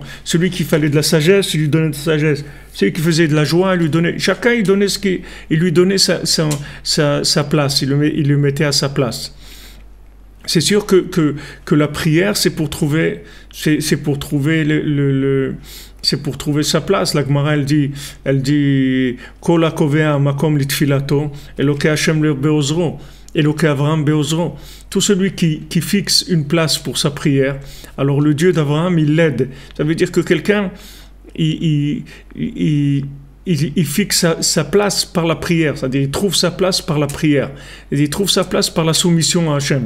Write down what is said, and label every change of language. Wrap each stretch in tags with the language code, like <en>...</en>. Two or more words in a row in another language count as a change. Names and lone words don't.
<fr>Celui qui fallait de la sagesse, il lui donnait de la sagesse. Celui qui faisait de la joie, il lui donnait... Chacun, il lui donnait sa place, il le mettait à sa place. C'est sûr que la prière, c'est pour trouver C'est pour trouver sa place. La Gemara, elle dit,</fr> <he>כל הקובע מקום לתפילתו, אלוקי השם בעזרו, אלוקי אברהם בעזרו.</he> <fr>Tout celui qui fixe une place pour sa prière, alors le Dieu d'Abraham, il l'aide. Ça veut dire que quelqu'un, il fixe sa place par la prière, c'est-à-dire il trouve sa place par la prière, et il trouve sa place par la soumission à Hachem.</fr>